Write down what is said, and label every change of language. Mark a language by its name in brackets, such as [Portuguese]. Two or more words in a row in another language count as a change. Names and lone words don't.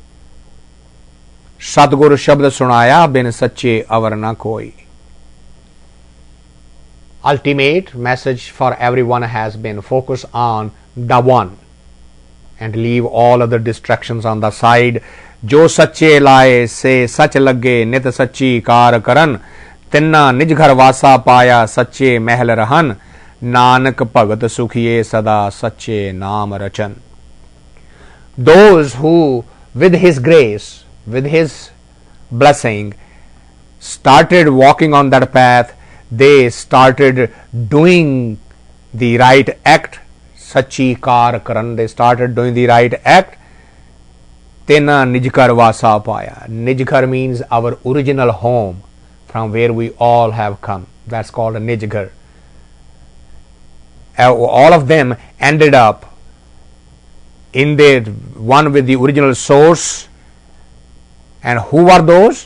[Punjabi] ਸਤਿਗੁਰ ਸ਼ਬਦ ਸੁਣਾਇਆ ਬਿਨੁ ਸਚੇ ਅਵਰੁ ਨ ਕੋਇ. [English] Ultimate message for everyone has been focus on the one and leave all other distractions on the side. [Punjabi] ਜੋ ਸਚੇ ਲਾਏ ਸੇ ਸਚਿ ਲਗੇ ਨਿਤ ਸਚੀ ਕਾਰ ਕਰਨਿ ਤਿਨਾ ਨਿਜ ਘਰਿ ਵਾਸਾ ਪਾਇਆ ਸਚੈ ਮਹਲਿ ਰਹੰਨਿ ਨਾਨਕ ਭਗਤ ਸੁਖੀਏ ਸਦਾ ਸਚੈ ਨਾਮਿ ਰਚੰਨਿ. [English] Those who with his grace, with his blessing, started walking on that path, they started doing the right act. [Punjabi] ਸਚੀ ਕਾਰ ਕਰਨ, [English] they started doing the right act. [Punjabi] ਤਿਨਾ ਨਿਜਕਰ ਵਾਸਾ ਪਾਇਆ. [English] Nijghar means our original home, from where we all have come. That's called a nijghar. All of them ended up in the one with the original source. And who are those?